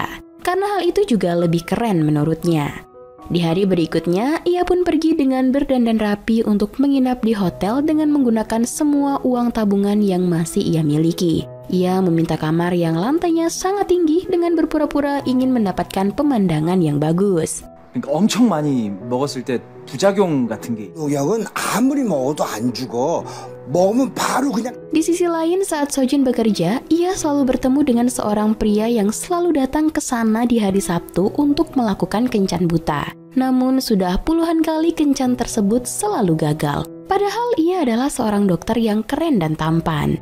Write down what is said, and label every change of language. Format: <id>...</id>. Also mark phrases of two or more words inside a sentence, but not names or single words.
<id>Karena hal itu juga lebih keren menurutnya. Di hari berikutnya, ia pun pergi dengan berdandan rapi untuk menginap di hotel dengan menggunakan semua uang tabungan yang masih ia miliki. Ia meminta kamar yang lantainya sangat tinggi dengan berpura-pura ingin mendapatkan pemandangan yang bagus.</id> <ko>그러니까 엄청 많이 먹었을 때 부작용 같은 게. 약은 아무리 먹어도 안 죽어. 먹으면 바로 그냥.</ko> <id>Di sisi lain, saat Sojin bekerja, ia selalu bertemu dengan seorang pria yang selalu datang ke sana di hari Sabtu untuk melakukan kencan buta. Namun sudah puluhan kali kencan tersebut selalu gagal. Padahal ia adalah seorang dokter yang keren dan tampan.</id>